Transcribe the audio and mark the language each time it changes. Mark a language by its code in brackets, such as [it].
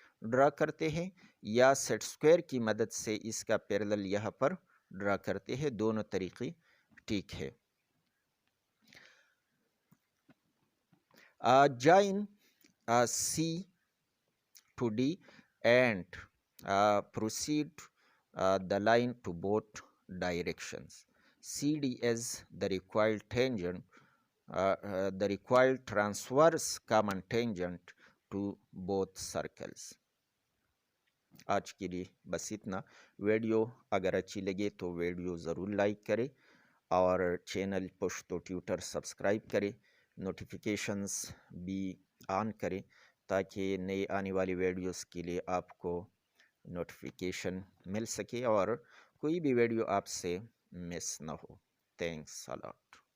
[ur] ڈرا کرتے ہیں یا سیٹ اسکوائر کی مدد سے اس کا پیرلل یہاں پر ڈرا کرتے ہیں، دونوں طریقے ٹھیک ہے۔ [en] Join C to D and proceed the line to both directions. CD is the required tangent, the required transverse common tangent to both circles. [ur] آج کے لیے بس اتنا۔ ویڈیو اگر اچھی لگے تو ویڈیو ضرور لائک کرے اور چینل پشتو ٹیوٹر سبسکرائب کرے، نوٹیفیکیشنز بھی آن کرے تاکہ نئے آنے والی ویڈیوز کے لیے آپ کو نوٹیفیکیشن مل سکے اور کوئی بھی ویڈیو آپ سے مس نہ ہو۔ [en] Thanks a lot.